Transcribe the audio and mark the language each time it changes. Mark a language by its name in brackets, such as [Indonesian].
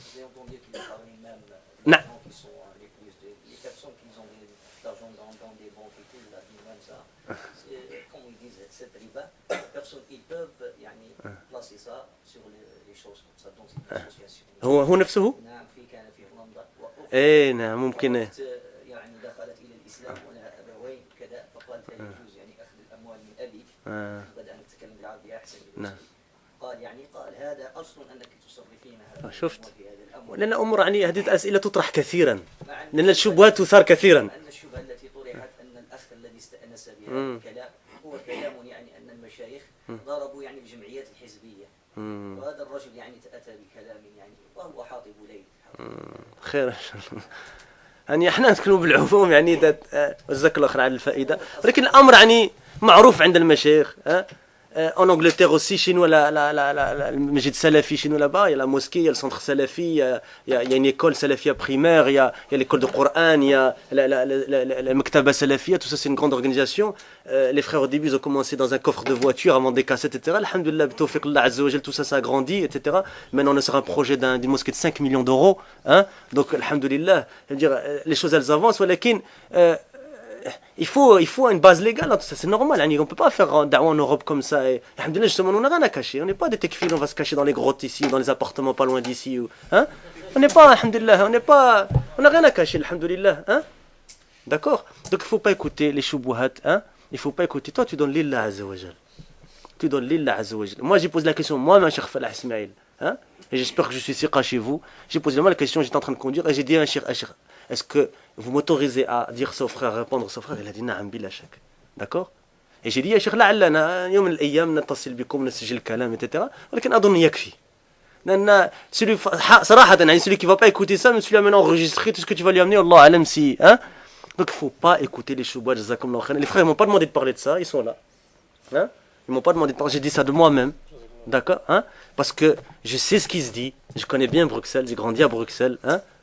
[French] J'ai entendu qu'il parlait même Non. des gens qui sont les personnes qui ont de l'argent dans des banques et tout, il a dit même ça. Comme ils disent, cette riba, personne, ils peuvent placer ça sur les choses comme ça dans une association. [Arabic] هو نفسه؟ نعم كان في هولندا ايه نعم ممكن يعني دخلت الى الاسلام ولها ابوين كذا فقالت لا يجوز اخذ الاموال من ابي بدأنا نتكلم بالعربيه احسن نعم قال قال يعني قال هذا أصل أنك تصرفين هذا شفت؟ في هذا الأمر. لأن أمور يعني هذه الأسئلة تطرح كثيرا مع أن لأن الشبهات تثار كثيرا. أن الشبهة التي طرحت أن الأخ الذي استأنس بهذا الكلام هو كلام يعني أن المشايخ ضربوا يعني الجمعيات الحزبية، وهذا الرجل يعني أتى بكلام يعني وهو حاطب ليل. خير إن شاء الله. يعني احنا نتكلموا بالعموم يعني جزاك الله خير على الفائدة، ولكن الأمر يعني معروف عند المشايخ. [French] En Angleterre aussi, chez nous, le masjid salafi, chez nous là-bas, il y a la mosquée, il y a le centre salafi, il y a une école salafia primaire, il y a l'école de Coran, il y a la Maktaba salafia, tout ça c'est une grande organisation. Les frères au début ils ont commencé dans un coffre de voiture avant des cassettes, etc. Alhamdulillah, bitawfiq Allah Azza wa Jal, tout ça ça a grandi, etc. Maintenant on est sur un projet d'une mosquée de 5 millions d'euros. Hein? Donc Alhamdulillah, les choses elles avancent, ولكن il faut une base légale, ça c'est normal, on ne peut pas faire un da'wa en Europe comme ça. Et, alhamdulillah, justement, on n'a rien à cacher, on n'est pas des tekfir, on va se cacher dans les grottes ici, dans les appartements pas loin d'ici. Hein? On n'est pas, alhamdulillah, on n'a rien à cacher, alhamdulillah. Hein? D'accord? Donc il ne faut pas écouter les shubuhat, hein? Il ne faut pas écouter, toi tu donnes lillah azza wa jal. Tu donnes lillah azza wa jal. Moi j'ai posé la question, moi-même, Cheikh Falah Ismail, hein? Et j'espère que je suis siqa chez vous. J'ai posé la question, j'étais en train de conduire et j'ai dit à un cheikh, est-ce que vous m'autorisez à dire ça au frère, à répondre à son frère? Il a dit [Arabic] نعم بلا شك. [French] D'accord? Et j'ai dit [Arabic] يا شيخ لعلنا يوم من الأيام نتصل بكم نسجل الكلام etc. ولكن أظن يكفي. [French] لأن celui [Arabic] صراحة يعني [French] celui qui va pas écouter ça, mais celui qui va maintenant enregistrer tout ce que tu vas lui amener, Allah alam si, hein? Donc il faut pas écouter les choubats, jazakumullah khairan. Les frères ils m'ont pas demandé de parler de ça, ils sont là. Hein? Ils m'ont pas demandé de parler, j'ai dit ça de moi-même. D'accord? Hein? Parce que je sais ce qui se dit, je connais bien Bruxelles, j'ai grandi à Bruxelles, hein?